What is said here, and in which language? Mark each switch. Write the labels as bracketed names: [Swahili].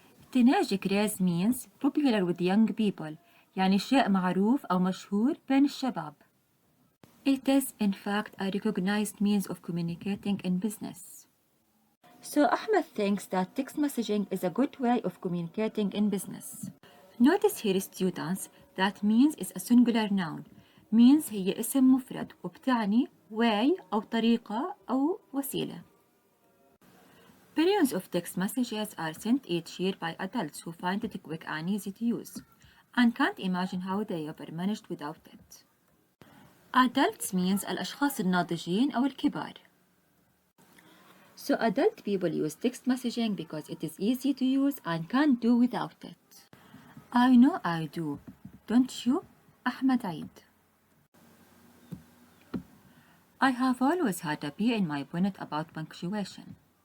[English] Teenage craze means popular with young people, [Arabic] يعني شيء معروف أو مشهور بين الشباب. [English] It is, in fact, a recognized means of communicating in business. So Ahmed thinks that text messaging is a good way of communicating in business. Notice here, students, that means is a singular noun. [Arabic] Means هي اسم مفرد وبتعني way أو طريقة أو وسيلة. [English] Billions of text messages are sent each year by adults who find it quick and easy to use and can't imagine how they ever managed without it. Adults means [Arabic] الأشخاص الناضجين أو الكبار. [English] So adult people use text messaging because it is easy to use and can't do without it. I know I do. Don't you? Ahmed Eid. I have always had a bee in my bonnet about punctuation.